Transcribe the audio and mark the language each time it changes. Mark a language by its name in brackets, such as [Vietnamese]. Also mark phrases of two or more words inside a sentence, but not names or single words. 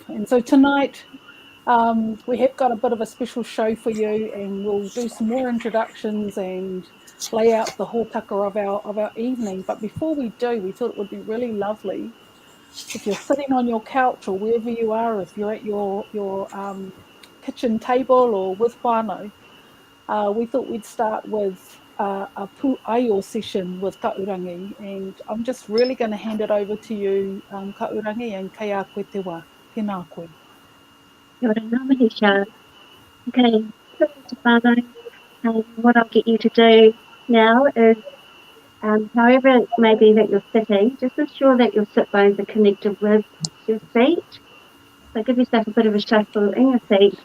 [English] And so tonight, we have got a bit of a special show for you, and we'll do some more introductions and lay out the hōtaka of our evening. But before we do, we thought it would be really lovely if you're sitting on your couch or wherever you are, if you're at your kitchen table or with whānau, we thought we'd start with a pū-aio session with Kahurangi, and I'm just really going to hand it over to you, Kahurangi, and [Māori] kei a koe te wā. Tēnā koe. [English] Okay, what I'll get you to do now is, however it may be that you're sitting, just ensure that your sit bones are connected with your seat. So give yourself a bit of a shuffle in your seat.